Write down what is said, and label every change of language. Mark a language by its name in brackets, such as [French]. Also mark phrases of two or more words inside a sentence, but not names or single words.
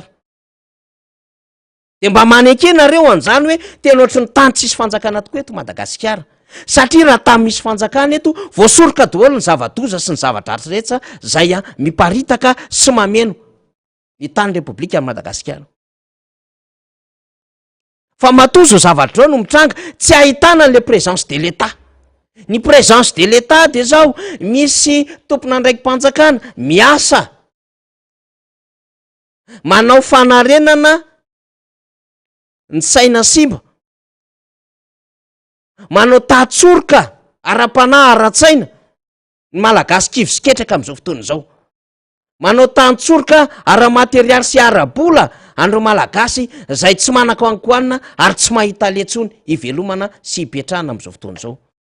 [Malagasy] De mba manekenareo an'izany hoe tena ohatry ny tany tsisy fanjakana tokoa eto Madagasikara. Satria raha tamy misy fanjakana eto, voasoroka daholo ny zava-doza sy ny zavatra rehetra zay miparitaka sy mameno ny tany repoblika Madagasikara. Fa matoa zao zavatra no mitranga, tsy ahitana [French] le présence de l'État. [Malagasy] Ny [French] présence de l'État [Malagasy] de zao misy tompona andraiky mpanjakana miasa manao fanarenana ny saina simba, manao tatsoroka ara-panahy ara-tsaina ny malagasy kivy siketraka am'izao fotoana izao, manao tantsoroka ara-materialy sy ara-bola andro malagasy zay tsy manako ankoanina ary tsy mahita letsony ivelomana sy hipetrahana am'izao fotoana izao,